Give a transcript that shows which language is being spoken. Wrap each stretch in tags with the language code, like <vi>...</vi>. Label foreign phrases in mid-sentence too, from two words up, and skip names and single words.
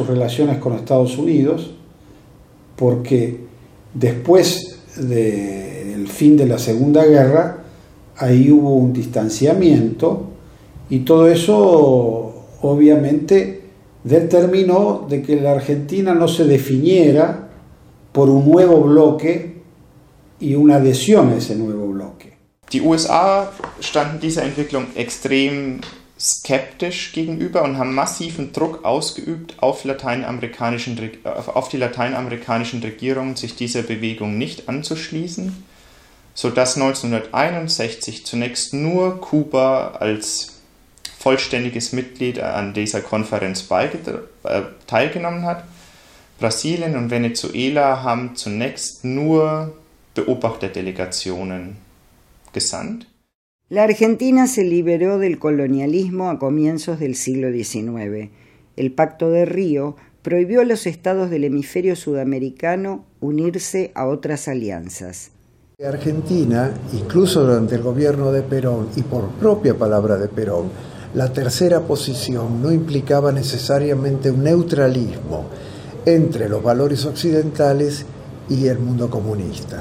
<es>relaciones con Estados Unidos, porque después del fin de la Segunda Guerra, ahí hubo un distanciamiento y todo eso obviamente determinó de que la Argentina no se definiera por un nuevo bloque y una adhesión a ese nuevo bloque.</es> <de>Die USA standen dieser Entwicklung extrem skeptisch gegenüber und haben massiven Druck ausgeübt auf die lateinamerikanischen Regierungen, sich dieser Bewegung nicht anzuschließen, sodass 1961 zunächst nur Kuba als vollständiges Mitglied an dieser Konferenz teilgenommen hat. Brasilien und Venezuela haben zunächst nur Beobachterdelegationen gesandt.</de> <es>La Argentina se liberó del colonialismo a comienzos del siglo XIX. El Pacto de Río prohibió a los estados del hemisferio sudamericano unirse a otras alianzas. Argentina, incluso durante el gobierno de Perón y por propia palabra de Perón, la tercera posición no implicaba necesariamente un neutralismo entre los valores occidentales y el mundo comunista.</es>